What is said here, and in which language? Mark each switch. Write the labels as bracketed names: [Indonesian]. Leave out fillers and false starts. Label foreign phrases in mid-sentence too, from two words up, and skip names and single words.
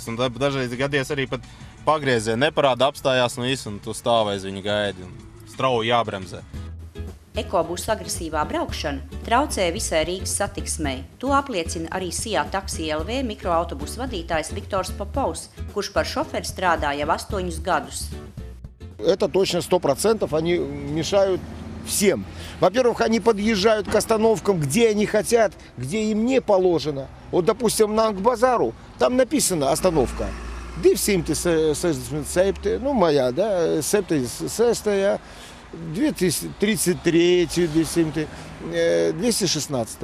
[Latvian] Un dažreiz gadies arī pat pagriezieni neparāda, apstājās un tu stāv aiz viņu gaidi un strauji jābremzē. Ekobusu agresīvā braukšana traucē visai Rīgas satiksmei. To apliecina arī SIA Taxi LV mikroautobusu vadītājs Viktors Popovs, kurš par šoferi strādā jau 8 gadus. [Russian] Это точно 100%, они мешают всем. Во-первых, они подъезжают к остановкам, где они хотят, где им не положено. Вот, допустим, на Ангбазару, там написано остановка. 233, моя, да, 233, 216.